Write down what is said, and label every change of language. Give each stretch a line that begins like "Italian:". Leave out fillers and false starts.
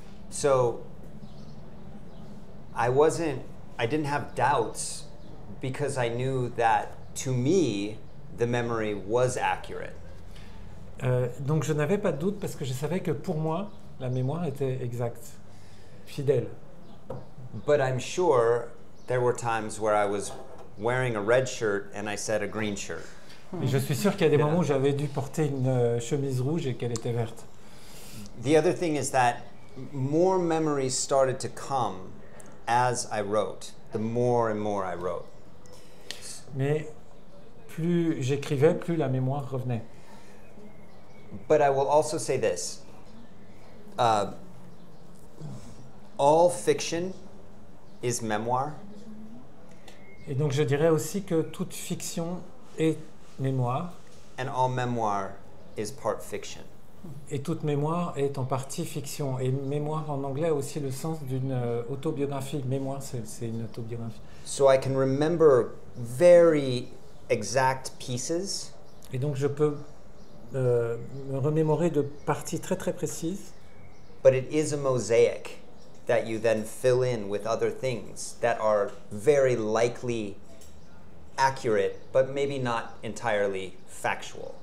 English: So I didn't have doubts because I knew that to me the memory was accurate.
French: Donc je n'avais pas de doute parce que je savais que pour moi, la mémoire était exacte, fidèle.
English: But I'm sure there were times where I was wearing a red shirt and I said a green shirt.
French: Et je suis sûr qu'il y a des moments où j'avais dû porter une chemise rouge et qu'elle était verte.
English: The other thing is that more memories started to come as I wrote, the more and more I wrote.
French: Mais plus j'écrivais, plus la mémoire revenait.
English: But I will also say this. All fiction is memoir,
French: Et donc je dirais aussi que toute fiction est mémoire,
English: and all memoir is part fiction.
French: et toute mémoire est en partie fiction. Et mémoire en anglais a aussi le sens d'une autobiographie. Mémoire, c'est une autobiographie.
English: So I can remember very exact pieces,
French: Et donc je peux me remémorer de parties très très précises,
English: but it is a mosaic that you then fill in with other things that are very likely accurate, but maybe not entirely factual.